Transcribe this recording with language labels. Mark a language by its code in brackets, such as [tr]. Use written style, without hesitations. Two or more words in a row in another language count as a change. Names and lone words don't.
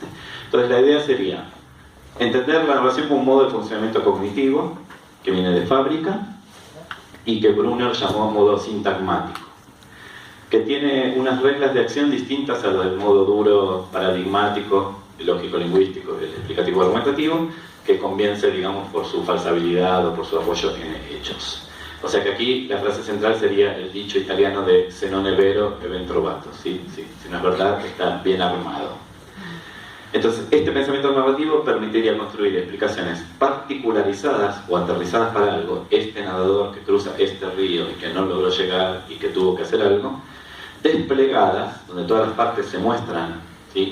[es] Entonces la idea sería entender la narración como un modo de funcionamiento cognitivo que viene de fábrica y que Brunner llamó modo sintagmático, que tiene unas reglas de acción distintas a las del modo duro, paradigmático, lógico-lingüístico, el explicativo argumentativo, que convence, digamos, por su falsabilidad o por su apoyo en hechos. O sea que aquí la frase central sería el dicho italiano de [it] se non è vero, è ben trovato. [es] ¿Sí? Sí, si no es verdad, está bien armado. Entonces, este pensamiento narrativo permitiría construir explicaciones particularizadas o aterrizadas para algo. Este nadador que cruza este río y que no logró llegar y que tuvo que hacer algo, desplegadas, donde todas las partes se muestran, ¿sí?